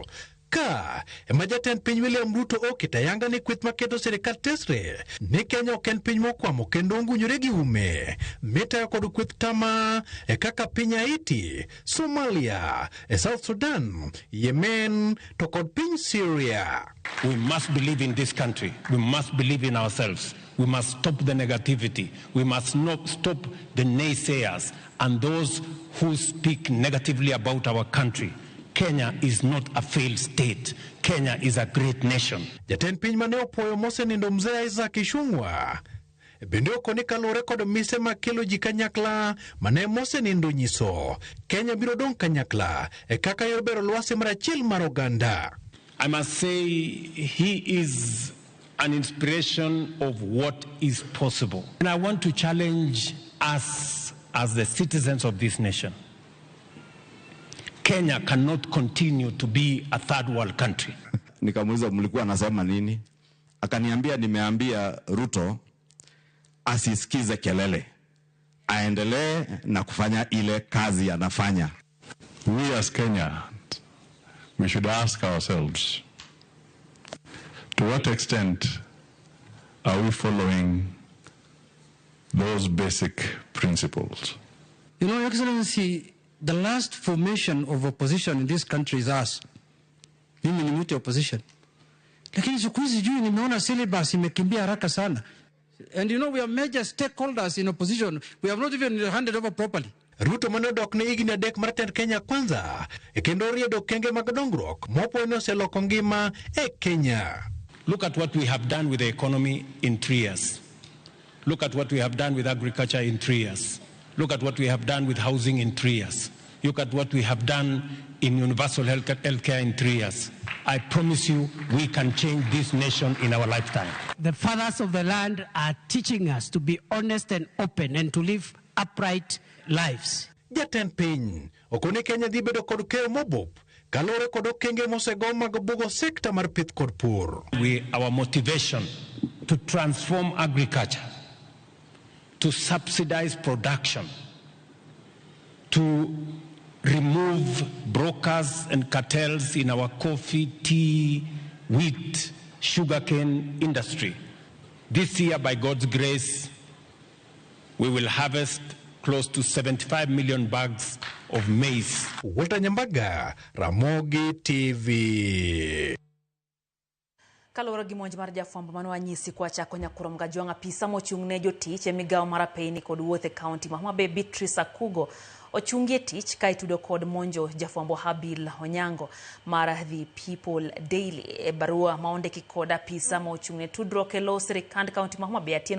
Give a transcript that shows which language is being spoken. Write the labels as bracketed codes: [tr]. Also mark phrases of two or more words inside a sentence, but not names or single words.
[luo] Ka ema jatend piny William Ruto oketa yanga ni kweth maketo sirikal tesre ni Kenya ok en piny mokwamo kendo ongunyore gi ume mitayo kod kweth tama e kaka piny Haiti, Somalia, South Sudan, Yemen to kod piny Syria. [en] We must believe in this country. We must believe in ourselves. We must stop the negativity. We must not stop the naysayers and those who speak negatively about our country. Kenya is not a failed state. Kenya is a great nation. [luo] Jatend piny mane opoyo mose nindo mzee Isaac Ichung'wa bende okoni kalure kod mise makelo ji kanyakla mane mose nindo nyiso Kenya biro dong kanyakla e kaka yor bero lwasi mar achiel mar oganda. [en] I must say he is an inspiration of what is possible. And I want to challenge us as the citizens of this nation. Kenya cannot continue to be a third world country. [sw] Nikamuuliza mlikuwa nasema nini? Akaniambia nimeambia Ruto asisikize kelele. Aendelee na kufanya ile kazi anafanya. [en] We as Kenya, we should ask ourselves, to what extent are we following those basic principles? You know, Excellency, the last formation of opposition in this country is us. [sw] Mimi ni mtu opposition. Lakini siku hizi juu nimeona syllabus imekimbia haraka sana. [en] And you know, we are major stakeholders in opposition. We have not even handed over properly. [luo] Ruto manodok ne igni adek mar tend Kenya kwanza kendo riedo kenge mag dongruok mopo ne oseloko ngima e Kenya. [en] Look at what we have done with the economy in 3 years. Look at what we have done with agriculture in 3 years. Look at what we have done with housing in 3 years. Look at what we have done in universal healthcare in 3 years. I promise you, we can change this nation in our lifetime. The fathers of the land are teaching us to be honest and open and to live upright lives. [luo] Jatend piny okoni Kenya dhi bedo kod keyo mobup kalore kod okenge mosego mag bugo sekta mar pith kod pur. [en] Our motivation to transform agriculture, to subsidize production, to remove brokers and cartels in our coffee, tea, wheat, sugarcane industry. This year, by God's grace, we will harvest close to 75 million bags of maize. Walter Nyambaga, Ramogi TV. [luo] Kaloro gi monj mar jafwambo mano anyisi kwa chako nyakuro mgajwanga pisa mochung'ne jotich e migawo mar apeyni kod wuoth e kaunti ma Homa Bay. Beatrice Akugo ochungie tich ka itudo kod monjo jafwambo Habil Onyango mar The People Daily e barua maondiki kod apisa mochung'ne tudruok e lo sirikand kaunti ma Homa Bay Atieno